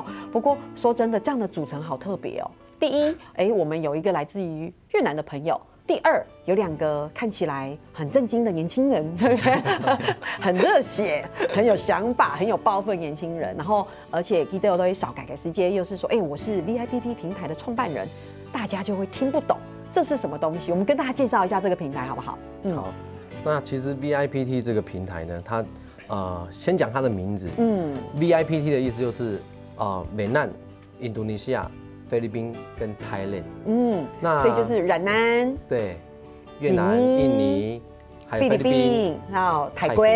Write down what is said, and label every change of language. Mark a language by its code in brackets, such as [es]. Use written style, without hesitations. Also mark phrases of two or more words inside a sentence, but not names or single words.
[zh] 不過說真的，這樣的組成好特別哦。第一，我們有一個來自於越南的朋友；第二，有兩個看起來很正經的年輕人，對不對？很熱血、很有想法、很有抱負的年輕人。然後，而且記得我都會少改個時間，又是說，我是 VIPT 平台的創辦人，大家就會聽不懂這是什麼東西。我們跟大家介紹一下這個平台，好不好？好。那其實 VIPT 這個平台呢，它先講它的名字。VIPT 的意思就是美南、印度尼西亞、菲律賓跟 Thailand。那所以就是越南、對，越南、印尼，還有菲律賓，還有泰國。